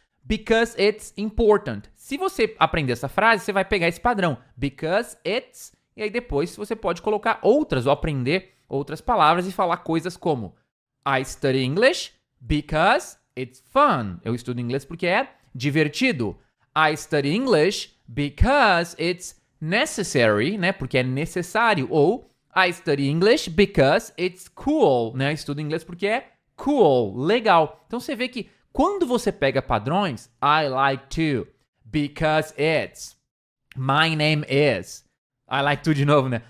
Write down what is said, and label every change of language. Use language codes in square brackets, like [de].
[en] Because it's important. [pt] Se você aprender essa frase, você vai pegar esse padrão. [en] Because it's, [pt] e aí depois você pode colocar outras ou aprender outras palavras e falar coisas como [en] I study English because it's fun. [pt] Eu estudo inglês porque é divertido. [en] I study English because it's necessary, né? [pt] Porque é necessário. Ou [en] I study English because it's cool, [pt] né? Eu estudo inglês porque é cool, legal. Então você vê que quando você pega padrões, [en] I like to, because it's, my name is, I like to [pt] de novo, né?